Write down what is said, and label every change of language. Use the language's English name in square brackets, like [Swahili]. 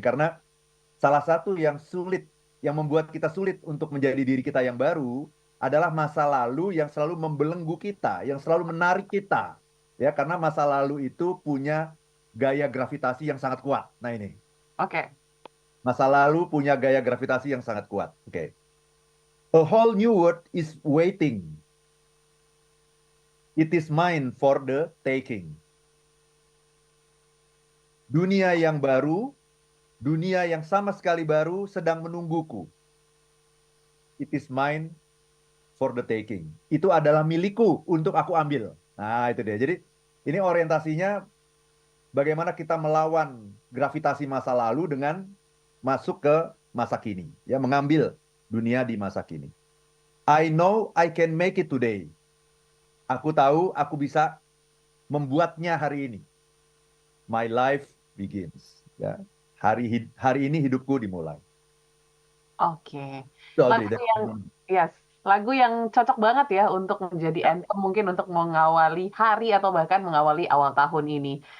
[Indonesian] Karena salah satu yang sulit, yang membuat kita sulit untuk menjadi diri kita yang baru, adalah masa lalu yang selalu membelenggu kita, yang selalu menarik kita. Ya, karena masa lalu itu punya gaya gravitasi yang sangat kuat. Nah, ini. Oke. Masa lalu punya gaya gravitasi yang sangat kuat. Oke. [English] A whole new world is waiting. It is mine for the taking. [Indonesian] Dunia yang baru, dunia yang sama sekali baru sedang menungguku. [English] It is mine for the taking. [Indonesian] Itu adalah milikku untuk aku ambil. Nah, itu dia. Jadi, ini orientasinya bagaimana kita melawan gravitasi masa lalu dengan masuk ke masa kini, ya, mengambil dunia di masa kini. [English] I know I can make it today. [Indonesian] Aku tahu aku bisa membuatnya hari ini. [English] My life begins. [Indonesian] Ya, hari ini hidupku dimulai. Oke. Itu, Audrey. Lagu yang yes, lagu yang cocok banget ya untuk menjadi Ya. anthem mungkin untuk mengawali hari atau bahkan mengawali awal tahun ini.